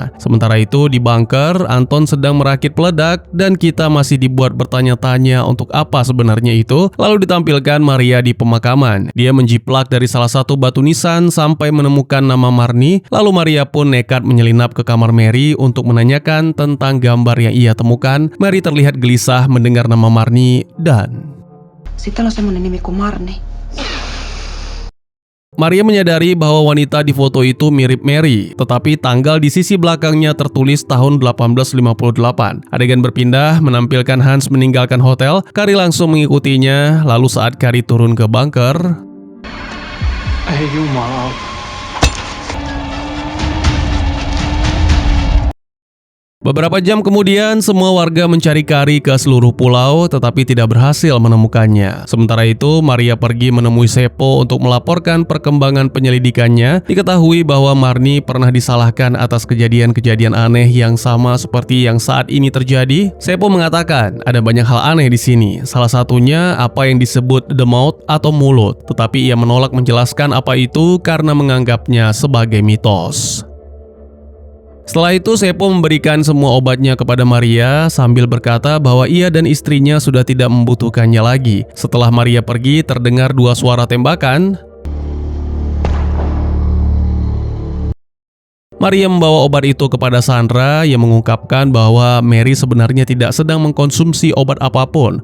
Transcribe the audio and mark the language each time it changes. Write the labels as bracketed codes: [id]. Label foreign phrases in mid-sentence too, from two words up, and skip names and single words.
[id] Sementara itu, di bunker, Anton sedang merakit peledak dan kita masih dibuat bertanya-tanya untuk apa sebenarnya itu. Lalu ditampilkan Maria di pemakaman. Dia menjiplak dari salah satu batu nisan sampai menemukan nama Marnie. Lalu Maria pun nekat menyelinap ke kamar Mary untuk menanyakan tentang gambar yang ia temukan. Mary terlihat gelisah mendengar nama Marnie dan... [fi] Sitten on semmonen nimi kuin Marni. [id] Maria menyadari bahwa wanita di foto itu mirip Mary, tetapi tanggal di sisi belakangnya tertulis tahun 1858. Adegan berpindah menampilkan Hans meninggalkan hotel. Carrie langsung mengikutinya, lalu saat Carrie turun ke bunker, [en] Hey, you mom. [id] beberapa jam kemudian, semua warga mencari Carrie ke seluruh pulau tetapi tidak berhasil menemukannya. Sementara itu, Maria pergi menemui Seppo untuk melaporkan perkembangan penyelidikannya. Diketahui bahwa Marnie pernah disalahkan atas kejadian-kejadian aneh yang sama seperti yang saat ini terjadi. Seppo mengatakan ada banyak hal aneh di sini. Salah satunya apa yang disebut [en] the mouth [id] atau mulut, tetapi ia menolak menjelaskan apa itu karena menganggapnya sebagai mitos. Setelah itu, Seppo memberikan semua obatnya kepada Maria sambil berkata bahwa ia dan istrinya sudah tidak membutuhkannya lagi. Setelah Maria pergi, terdengar 2 suara tembakan. Maria membawa obat itu kepada Sandra yang mengungkapkan bahwa Mary sebenarnya tidak sedang mengkonsumsi obat apapun.